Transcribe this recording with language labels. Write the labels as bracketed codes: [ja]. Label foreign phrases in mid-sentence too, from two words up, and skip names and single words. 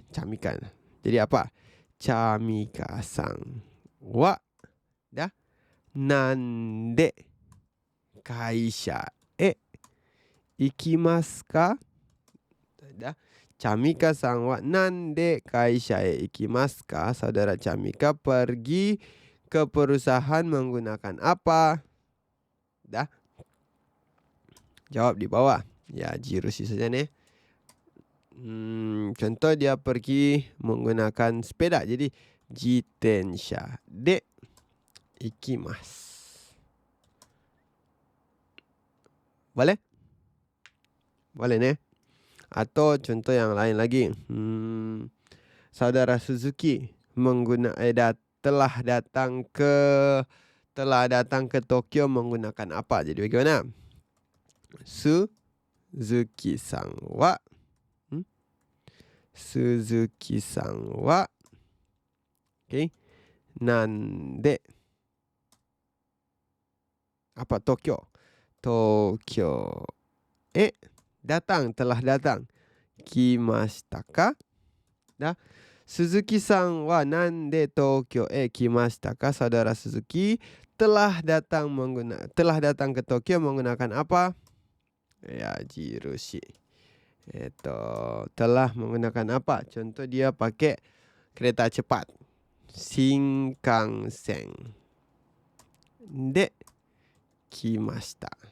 [id] Chamika. Jadi apa? [ja] チャミカさんは dah 何で会社行きますか? [id] Dah. [ja] チャミカさんは何で会社行きますか? [id] Saudara Chamika pergi ke perusahaan menggunakan apa? Dah. Jawab di bawah. Ya, jirushi saja nih. Contoh dia pergi menggunakan sepeda. [ja] Jadi 自転車で行きます. [id] Boleh? Boleh nih. Atau contoh yang lain lagi. Saudara Suzuki telah datang ke Tokyo menggunakan apa? Jadi bagaimana? [ja] 鈴木さんは鈴木さんは何で [id] apa Tokyo telah datang [ja] 来ましたか? 鈴木さんは何で東京来ましたか? [id] Saudara Suzuki telah datang ke Tokyo menggunakan apa? Ya, jirushi. Telah menggunakan apa? Contoh dia pakai kereta cepat. [ja] 新幹線で来ました.